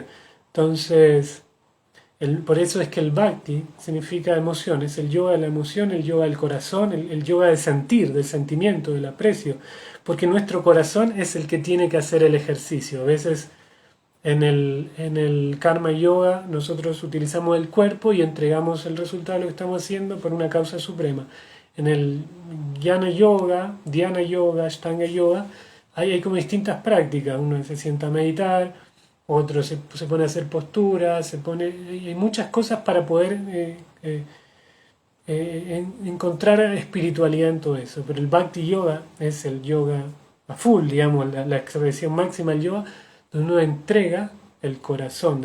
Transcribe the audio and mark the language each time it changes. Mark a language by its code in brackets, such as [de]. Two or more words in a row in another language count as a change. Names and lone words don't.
[es] Entonces, por eso es que el bhakti significa emociones, el yoga de la emoción, el yoga del corazón, el yoga del sentir, del sentimiento, del aprecio, porque nuestro corazón es el que tiene que hacer el ejercicio. A veces en el karma yoga nosotros utilizamos el cuerpo y entregamos el resultado de lo que estamos haciendo por una causa suprema. En el jnana yoga, dhyana yoga, ashtanga yoga, hay como distintas prácticas. Uno se sienta a meditar, otro se pone a hacer posturas, hay muchas cosas para poder encontrar espiritualidad en todo eso. Pero el bhakti yoga es el yoga a full, digamos, la expresión máxima del yoga, donde uno entrega el corazón.